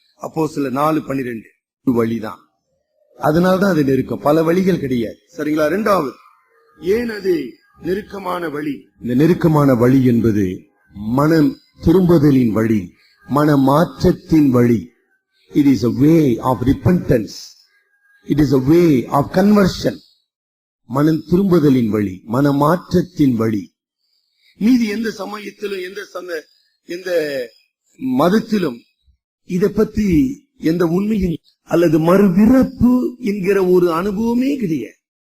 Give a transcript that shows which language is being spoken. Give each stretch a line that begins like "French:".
Tamil: அப்போஸ்தலர் 4:12 வழிதான். அதனால்தான் அது நெருக்கம், பல வழிகள் கிடையாது, சரிங்களா? 2வது, ஏன் அது நெருக்கமான வழி? இந்த நெருக்கமான வழி என்பது மனம் திரும்புதலின் வழி, மன மாற்றத்தின் வழி.
English: It is a way of repentance. It is a way of conversion.
Tamil: மனம் திரும்புதலின் வழி, மன மாற்றத்தின் வழி. மீதி எந்த சமயத்திலும் எந்த மதத்திலும் இதை பற்றி எந்த உண்மையும் அல்லது மறுபிறப்பு என்கிற ஒரு அனுபவமே கிடையாது.